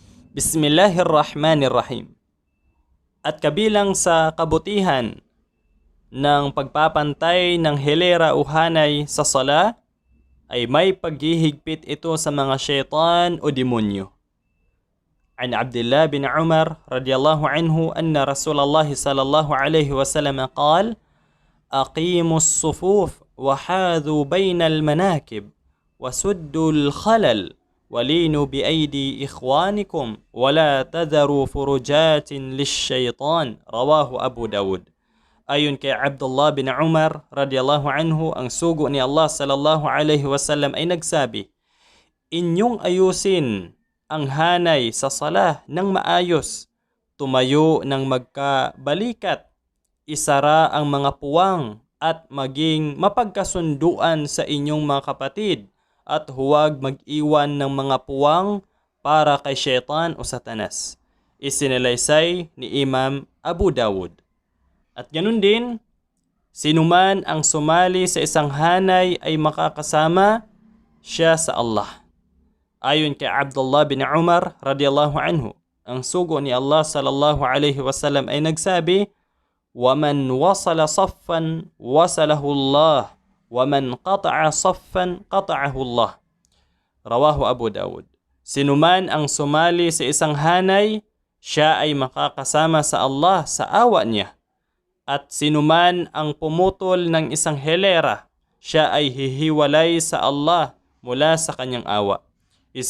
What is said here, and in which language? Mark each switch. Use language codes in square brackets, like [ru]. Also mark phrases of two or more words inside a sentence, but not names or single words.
[ar] بسم الله الرحمن الرحيم. [tl] At kabilang sa kabutihan ng pagpapantay ng hilera o hanay sa sala ay may paghihigpit ito sa mga syaitan o demonyo. [ar] عن عبد الله بن عمر رضي الله عنه أن رسول الله صلى الله عليه وسلم قال أقيموا الصفوف وحاذوا بين المناكب وسدوا الخلل ولينوا بأيدي إخوانكم ولا تذروا فرجات للشيطان رواه أبو داود. [tl] Ayon kay Abdullah bin Umar [ar] رضي الله عنه, [tl] ang sugo ni Allah [ar] صلى الله عليه وسلم [tl] ay nagsabi, inyong ayusin ang hanay sa salah ng maayos, tumayo ng magkabalikat, isara ang mga puwang at maging mapagkasunduan sa inyong mga kapatid at huwag mag-iwan ng mga puwang para kay syaitan o satanas. Isinalaysay ni Imam Abu Dawud. At ganun din, sinuman ang sumali sa isang hanay ay makakasama siya sa Allah. Ayon kay Abdullah bin Umar [ar] رضي الله عنه, [tl] ang sugo ni Allah [ar] صلى الله عليه وسلم [tl] ay nagsabi, [ar] وَمَنْ وَصَلَ صَفًّا وَصَلَهُ اللَّهُ وَمَنْ قَطَعَ صَفًّا قَطَعَهُ اللَّهُ. رواه أبو داود. [tl] Sinuman ang sumali sa isang hanay, siya ay makakasama sa Allah sa awa niya. At sinuman ang pumutol ng isang hilera, siya ay hihiwalay sa Allah mula sa kanyang awa.